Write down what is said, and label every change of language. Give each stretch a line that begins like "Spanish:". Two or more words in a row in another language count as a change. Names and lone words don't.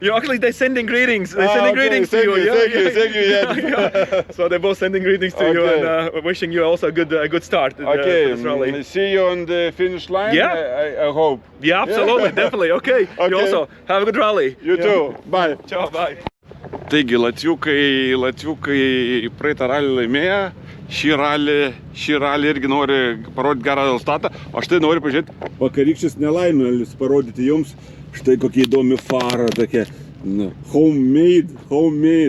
English: You actually, they're sending greetings. They're sending greetings to you. Thank you. So they're both sending greetings to you and wishing you also a good start. Okay. This rally. See you on the finish line. Yeah. I hope. Yeah, absolutely, definitely. Okay. You also have a good rally. You too. Bye. Ciao. Bye.
Lithuanian: Taigi, latviukai praeitą ralį laimėjo, šį ralį irgi nori parodyti gerą rezultatą, o štai nori pažiūrėti. Vakarykščius nelaimėlis parodyti jums, štai kokia įdomi fara, tokia, homemade.